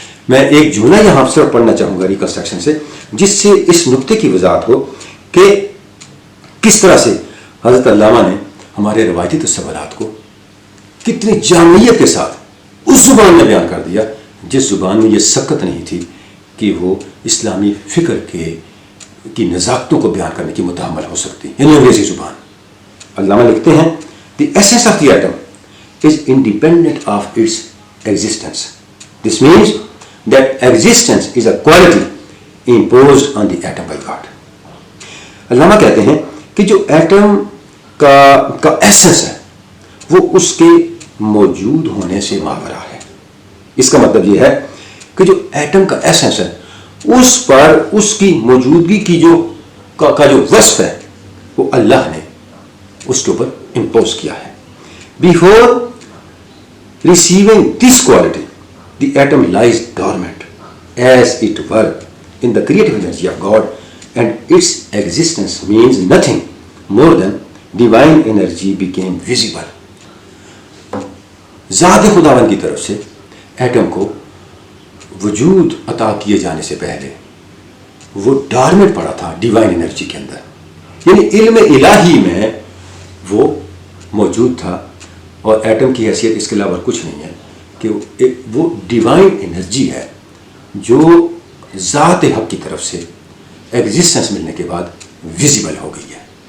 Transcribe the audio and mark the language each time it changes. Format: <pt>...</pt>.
<ur>میں ایک جملہ یہاں سے پڑھنا چاہوں گا ریکنسٹرکشن سے جس سے اس نقطے کی وضاحت ہو کہ کس طرح سے حضرت علامہ نے ہمارے روایتی تصورات کو کتنی جامعیت کے ساتھ اس زبان میں بیان کر دیا جس زبان میں یہ سکت نہیں تھی کہ وہ اسلامی فکر کی نزاکتوں کو بیان کرنے کی متحمل ہو سکتی, یعنی انگریزی زبان. علامہ لکھتے ہیں</ur> <en>The essence of the atom is independent of its existence. This means that existence is a quality imposed on the atom by God.</en> <ur>علامہ کہتے ہیں کہ جو ایٹم کا ایسنس ہے وہ اس کے موجود ہونے سے ماورا ہے. اس کا مطلب یہ ہے کہ جو ایٹم کا ایسنس ہے اس پر اس کی موجودگی کی جو وصف ہے وہ اللہ نے اس کے اوپر امپوز کیا ہے.</ur> <en>Before receiving this quality, the atom lies dormant, as it were, in the creative energy of God, and its existence means nothing more than divine energy became visible.</en> <ur>ذات خداوند کی طرف سے ایٹم کو وجود عطا کیے جانے سے پہلے وہ ڈارمنٹ پڑا تھا ڈیوائن انرجی کے اندر, یعنی علم الہی میں وہ موجود تھا. اور ایٹم کی حیثیت اس کے علاوہ کچھ نہیں ہے کہ وہ ڈیوائن انرجی ہے جو ذات حق کی طرف سے ایگزسٹنس ملنے کے بعد ویزیبل ہو گئی ہے.</ur>